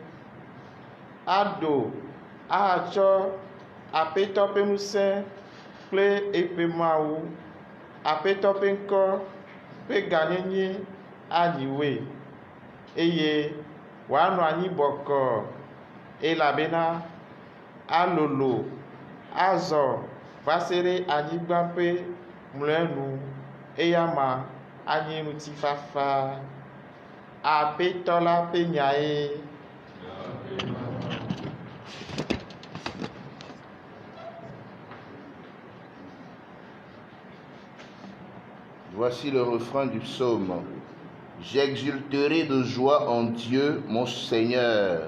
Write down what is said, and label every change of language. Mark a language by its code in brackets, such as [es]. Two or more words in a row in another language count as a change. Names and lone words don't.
[ee] aɖo atsɔ Aƒetɔ ƒe ŋusẽ kple eƒe Mawu, Aƒetɔ ƒe ŋkɔ ƒe gãnyenye anyiwoe, eye wòanɔ anyi bɔkɔɔ, elabena alolo azɔ va se ɖe anyigba ƒe mlɔenu, eya ma anye ŋutifafa. Aƒetɔ la ƒe nyae. [fr] Voici le refrain du psaume. J'exulterai de joie en Dieu, mon Seigneur.